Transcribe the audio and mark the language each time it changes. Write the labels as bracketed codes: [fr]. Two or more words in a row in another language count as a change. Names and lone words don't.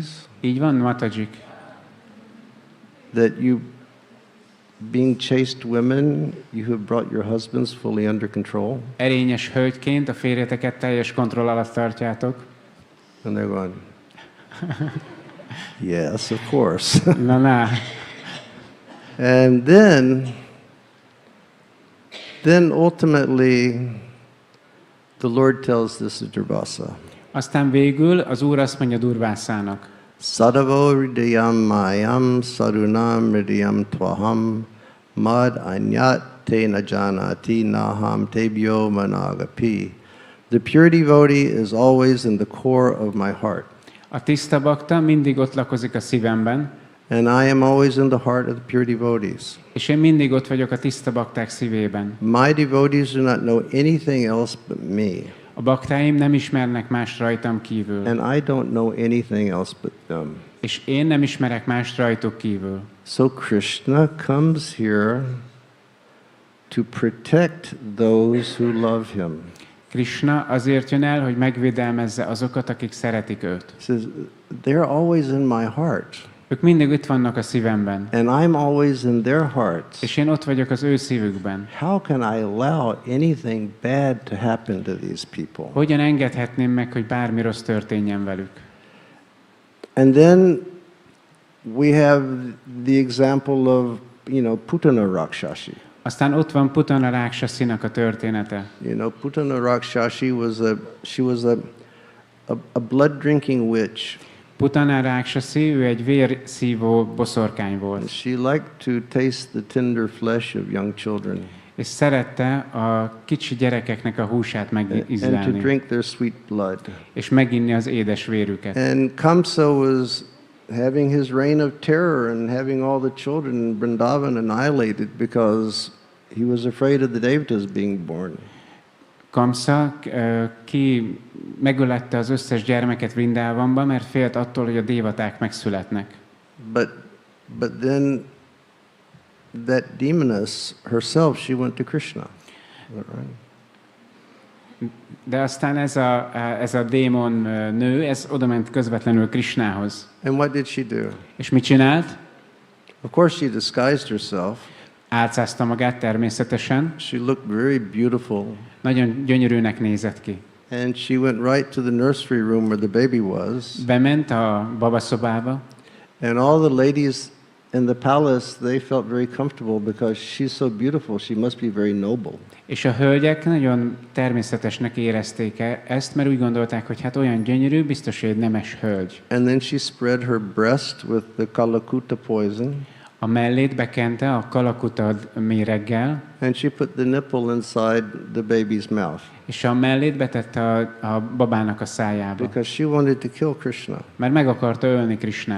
[hu] Így van, Matajik? [en] That you, being chaste women, you have brought your husbands fully under control? [hu] Erényes hölgyként a férjeteket teljes kontroll alatt tartjátok. [en] And they're going, yes, of course. [hu] Na. [en] And then ultimately, the Lord tells this to Durvasa. [hu] Aztán végül az Úr azt mondja Durvásának, [sa] साधवो हृदयं मह्यं साधूनां हृदयं त्वहं मद् अन्यत् ते न जानन्ति नाहं तेभ्यो मनागपि. [en] The pure devotee is always in the core of my heart. [hu] a tiszta bakta mindig ott lakozik a szívemben, [en] And I am always in the heart of the pure devotees. [hu] és én mindig ott vagyok a tiszta bakták szívében. [en] My devotees do not know anything else but me. [hu] A baktáim nem ismernek más rajtam kívül. [en] And I don't know anything else but them. [hu] És én nem ismerek más rajtuk kívül. [en] So Krishna comes here to protect those who love him. [hu] Krishna azért jön el, hogy megvédelmezze azokat, akik szeretik őt. [en] He says, they're always in my heart. [hu] Ők mindig itt vannak a szívemben. [en] And I'm always in their hearts. [hu] És én ott vagyok az ő szívükben. [en] How can I allow anything bad to happen to these people? [hu] Hogyan engedhetném meg, hogy bármi rossz történjen velük? [en] And then we have the example of, Putana Rakshasi. [hu] Aztán ott van Putana Ráksasinak a története. [en] Putana Rakshasi was a blood drinking witch. [hu] Putana Ráksasi, ő egy vérszívó boszorkány volt. [en] And she liked to taste the tender flesh of young children. [hu] És szerette a kicsi gyerekeknek a húsát [en] And to [hu] megízlelni. [en] drink their sweet blood. [hu] És meginni az édes vérüket. [en] And Kamsa was having his reign of terror and having all the children in Vrindavan annihilated because he was afraid of the devatas being born. [hu] Kamsa ki megölette az összes gyermeket Vrindávamban, mert félt attól, hogy a dévaták megszületnek. [en] But then that demoness herself, she went to Krishna. Right? [hu] De aztán ez a démon nő, ez odament közvetlenül Krishnához. [en] And what did she do? [hu] És mit csinált? [en] Of course she disguised herself. [hu] Álcázta magát természetesen. [en] She looked very beautiful. [hu] Nagyon gyönyörűnek nézett ki. [en] And she went right to the nursery room where the baby was. [hu] Bement a babaszobába. [en] And all the ladies in the palace, they felt very comfortable because she's so beautiful, she must be very noble. [hu] És a hölgyek nagyon természetesnek érezték ezt, mert úgy gondolták, hogy hát olyan gyönyörű, biztos, hogy egy nemes hölgy. [en] And then she spread her breast with the kalakuta poison. [hu] A mellét bekente a kalakuta méreggel, [en] And she put the nipple inside the baby's mouth. [hu] és a mellét betette a babának a szájába. [en] Because she wanted to kill Krishna. [hu] Mert meg akarta ölni Krishnát.